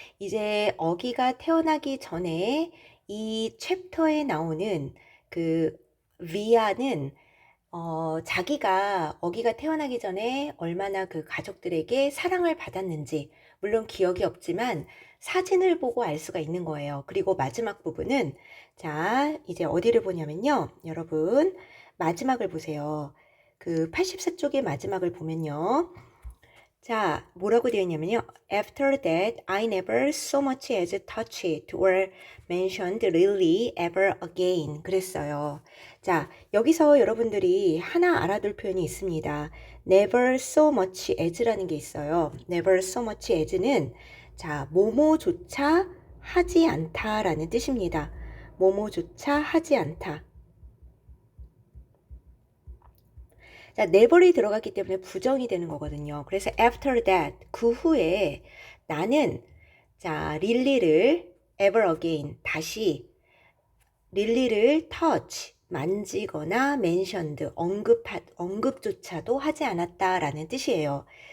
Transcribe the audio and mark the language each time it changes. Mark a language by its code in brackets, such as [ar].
[ko] 이제 어기가 태어나기 전에 이 챕터에 나오는 그 위아는 자기가 어기가 태어나기 전에 얼마나 그 가족들에게 사랑을 받았는지, 물론 기억이 없지만 사진을 보고 알 수가 있는 거예요. 그리고 마지막 부분은 이제 어디를 보냐면요. 여러분 마지막을 보세요. 그 84쪽의 마지막을 보면요. 뭐라고 되어 있냐면요. [en] After that, I never so much as touched or mentioned Lily ever again. [ko] 그랬어요. 여기서 여러분들이 하나 알아둘 표현이 있습니다. [en] Never so much as [ko] 라는 게 있어요. [en] Never so much as [ko] 는 뭐뭐조차 하지 않다라는 뜻입니다. 뭐뭐조차 하지 않다. never이 들어갔기 때문에 부정이 되는 거거든요. 그래서 [en] after that, [ko] 그 후에 나는 릴리를 [en] ever again, [ko] 다시 릴리를 touch, 만지거나 mentioned, 언급조차도 하지 않았다라는 뜻이에요.